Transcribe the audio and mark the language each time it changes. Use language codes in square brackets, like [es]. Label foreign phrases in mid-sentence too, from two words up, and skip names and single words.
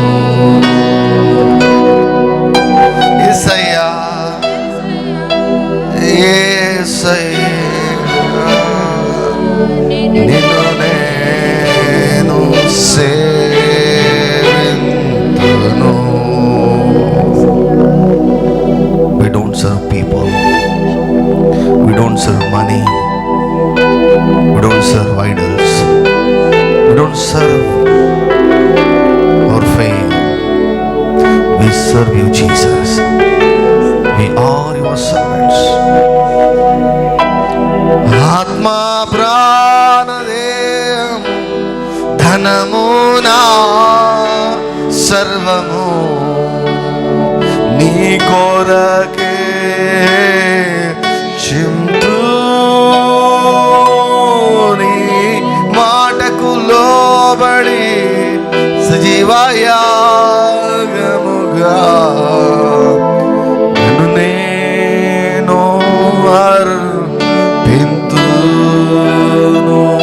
[te] యేసయ్యా యేసయ్యా నిన్ను నేను సేవింతును. [en] We don't serve people. We don't serve money. We don't serve idols. We don't serve our fame. We serve you, Jesus. We are your servants. [te] ఆత్మ ప్రాణదేహం ధనమున సర్వము నీ కొరకే చింతు. నీ మాటకు లోబడి సజీవయాగముగా నన్ను నేను అర్పింతును.